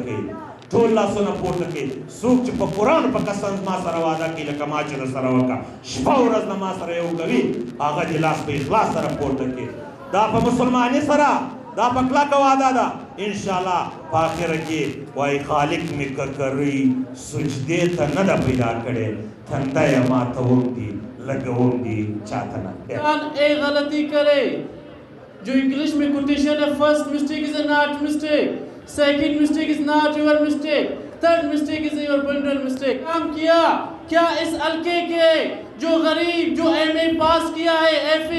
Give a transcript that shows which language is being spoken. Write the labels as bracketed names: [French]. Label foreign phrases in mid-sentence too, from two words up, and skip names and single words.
[Pashto] کوي ټول لاسونه پورته کوي څوک چې په قرآن په قسم ما سره وعده کوي لکه ما چې سره وکړه شپه ورځ نه ما سره یو کوي هغه دې لاس په اخلاص سره پورته کوي دا په مسلمانۍ سره دا په کلکه وعده ده [Arabic] ان شاء الله [Pashto] په اخر کې وای خالق مې ککري سجدې ته نه ده پیدا کړې تنده یې ماتوم دي لګوم دي چاته نه [Urdu] ایک غلطی کرے جو انگلش میں کوٹیشن ہے [English] first mistake is not mistake second mistake is not your mistake third mistake is your builder mistake [Urdu] کام کیا کیا اس حلقے کے جو غریب جو ایم اے پاس کیا ہے ایف اے